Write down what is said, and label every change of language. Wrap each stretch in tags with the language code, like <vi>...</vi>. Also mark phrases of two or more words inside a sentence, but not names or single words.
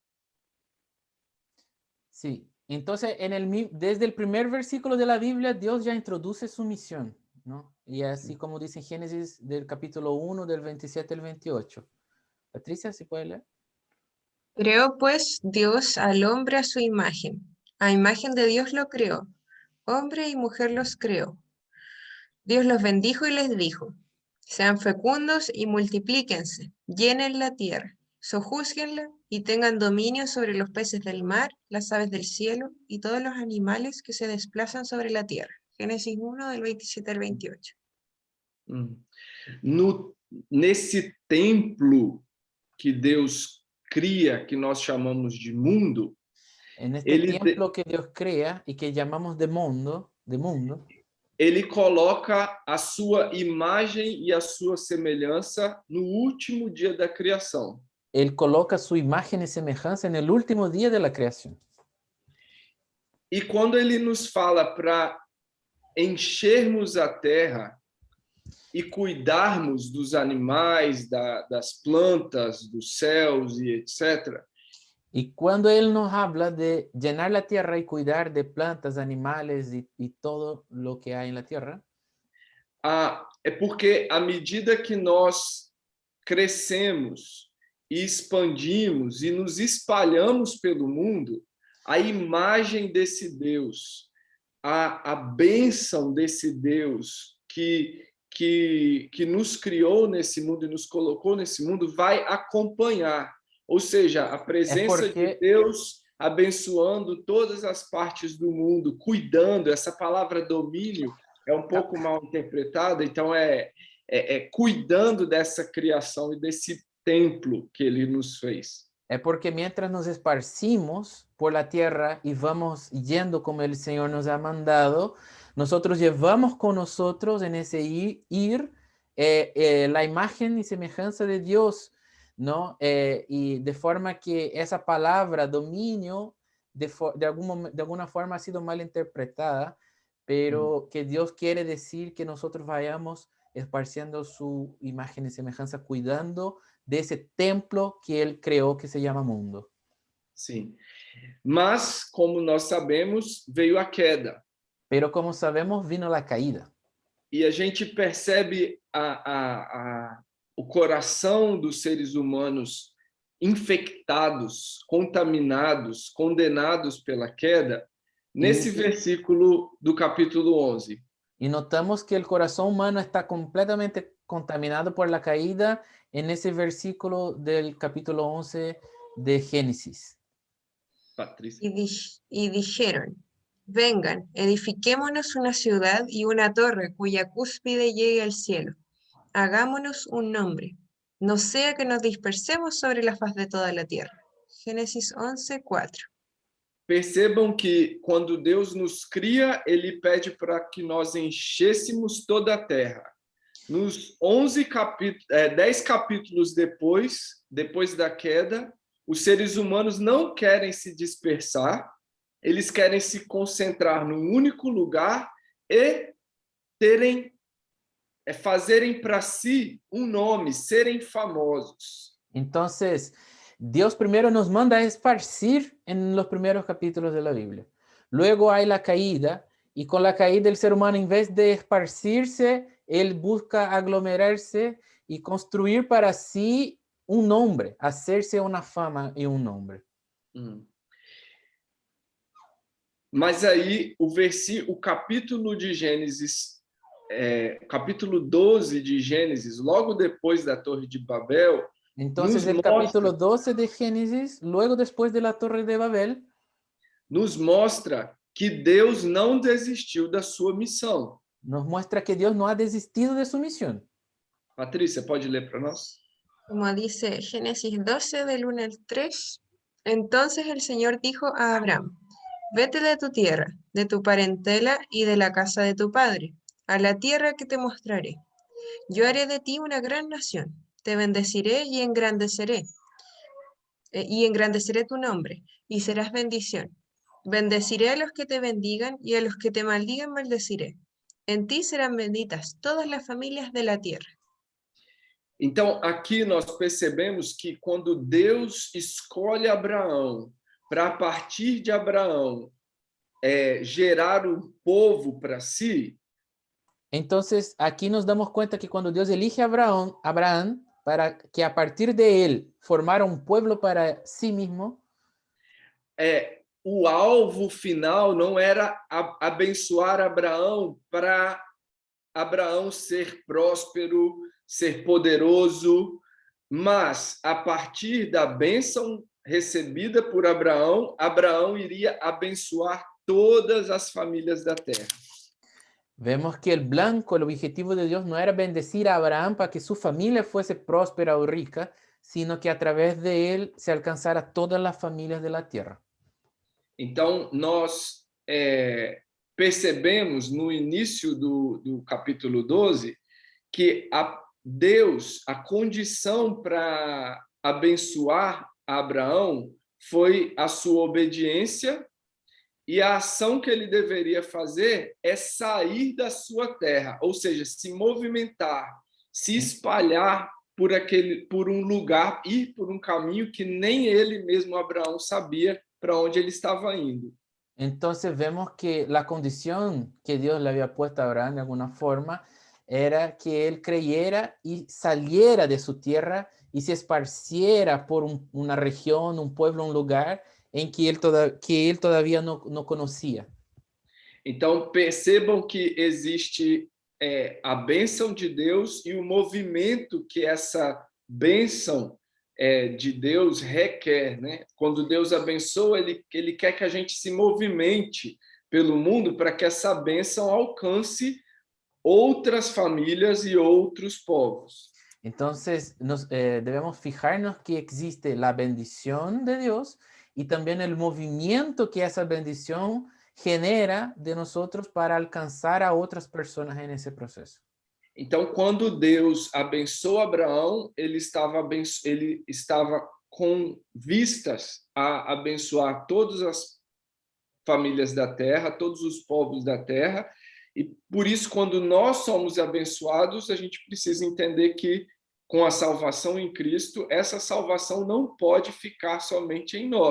<es>Sí, entonces desde el primer versículo de la Biblia, Dios ya introduce su misión, ¿no? Y así como dice en Génesis del capítulo 1, del 27 al 28. Patricia, ¿sí puede leer? Creó pues Dios al hombre a su imagen de Dios lo creó, hombre y mujer los creó. Dios los bendijo y les dijo, sean fecundos y multiplíquense, llenen la tierra, sojúzguenla y tengan dominio sobre los peces del mar, las aves del cielo y todos los animales que se desplazan sobre la tierra. Génesis 1, del 27 al 28.</es> <pt>Nesse templo que Deus cria, que nós chamamos de mundo,</pt> <es>En este</es> <pt>ele,</pt> <es>templo que Dios crea y que llamamos de mundo,</es> <pt>ele coloca a sua imagem e a sua semelhança no último dia da criação.</pt> <es>Él coloca su imagen y semejanza en el último día de la creación.</es> <pt>E quando ele nos fala para enchermos a terra e cuidarmos dos animais, das plantas, dos céus e etc.,</pt> <es>Y cuando Él nos habla de llenar la tierra y cuidar de plantas, animales y todo lo que hay en la tierra,</es> <pt>é porque à medida que nós crescemos e expandimos e nos espalhamos pelo mundo, a imagem desse Deus, a bênção desse Deus que nos criou nesse mundo e nos colocou nesse mundo vai acompanhar. Ou seja, a presença de Deus abençoando todas as partes do mundo, cuidando. Essa palavra domínio é um pouco mal interpretada, então é cuidando dessa criação e desse templo que ele nos fez.</pt> <es>es porque mientras nos esparcimos por la tierra y vamos yendo como el Señor nos ha mandado, nosotros llevamos con nosotros en ese ir la imagen y semejanza de Dios, ¿no? Y de forma que esa palabra dominio de alguna forma ha sido mal interpretada, pero que Dios quiere decir que nosotros vayamos esparciendo su imagen y semejanza, cuidando de ese templo que Él creó que se llama mundo.</es> <pt>Sim. Mas, como nós sabemos, veio a queda.</pt> <es>Pero como sabemos, vino la caída.</es> <pt>E a gente percebe o coração dos seres humanos infectados, contaminados, condenados pela queda, nesse versículo do capítulo 11.</pt> <es>Y notamos que el corazón humano está completamente contaminado por la caída en ese versículo del capítulo 11 de Génesis. Patrícia. Y dijeron, vengan, edifiquémonos una ciudad y una torre cuya cúspide llegue al cielo. Hagámonos un nombre, no sea que nos dispersemos sobre la faz de toda la tierra. Génesis 11, 4.</es> <pt>Percebam que quando Deus nos cria, ele pede para que nós enchêssemos toda a terra. Nos 10 capítulos depois da queda, os seres humanos não querem se dispersar, eles querem se concentrar num único lugar e fazerem para si um nome, serem famosos.</pt> <es>Entonces, Dios primero nos manda a esparcir en los primeros capítulos de la Biblia. Luego hay la caída, y con la caída el ser humano, en vez de esparcirse, él busca aglomerarse y construir para sí un nombre, hacerse una fama y un nombre.</es> <pt>Mas aí, o capítulo de Gênesis, capítulo 12 de Gênesis, logo depois da Torre de Babel,</pt> <es>entonces el capítulo 12 de Génesis, luego después de la Torre de Babel,</es> <pt>nos mostra que Deus não desistiu da sua missão.</pt> <es>Nos muestra que Dios no ha desistido de su misión.</es> <pt>Patrícia, pode ler para nós?</pt> <es>Como dice Génesis 12 del 1 al 3, entonces el Señor dijo a Abraham, vete de tu tierra, de tu parentela y de la casa de tu padre, a la tierra que te mostraré. Yo haré de ti una gran nación, te bendeciré y engrandeceré tu nombre, y serás bendición. Bendeciré a los que te bendigan y a los que te maldigan maldeciré. En ti serán benditas todas las familias de la tierra.</es> <pt>Então, aqui nós percebemos que quando Deus escolhe Abraão, para a partir de Abraão gerar um povo para si,</pt> <es>entonces aquí nos damos cuenta que cuando Dios elige a Abraham para que a partir de él formara un pueblo para sí mismo,</es> <pt>O alvo final não era abençoar Abraão para Abraão ser próspero, ser poderoso, mas a partir da bênção recebida por Abraão, Abraão iria abençoar todas as famílias da terra.</pt> <es>vemos que el blanco, el objetivo de Dios no era bendecir a Abraham para que su familia fuese próspera o rica, sino que a través de él se alcanzara todas las familias de la tierra.</es> <pt>Então, nós percebemos no início do capítulo 12 que Deus, a condição para abençoar Abraão foi a sua obediência, e a ação que ele deveria fazer é sair da sua terra, ou seja, se movimentar, se espalhar por um lugar, ir por um caminho que nem ele mesmo, Abraão, sabia para onde ele estava indo.</pt> <es>Entonces vemos que la condición que Dios le había puesto a Abraham de alguna forma era que él creyera y saliera de su tierra y se esparciera por una región, un pueblo, un lugar en que él todavía no conocía.</es> <pt>Então, percebam que existe a bênção de Deus e o movimento que essa bênção de Deus requer, né? Quando Deus abençoa, ele quer que a gente se movimente pelo mundo para que essa bênção alcance outras famílias e outros povos.</pt> <es>Entonces, debemos fijarnos que existe la bendición de Dios y también el movimiento que esa bendición genera de nosotros para alcanzar a otras personas en ese proceso.</es> <pt>Então, quando Deus abençoa Abraão, ele estava com vistas a abençoar todas as famílias da terra, todos os povos da terra, e por isso, quando nós somos abençoados, a gente precisa entender que, com a salvação em Cristo, essa salvação não pode ficar somente em nós.</pt>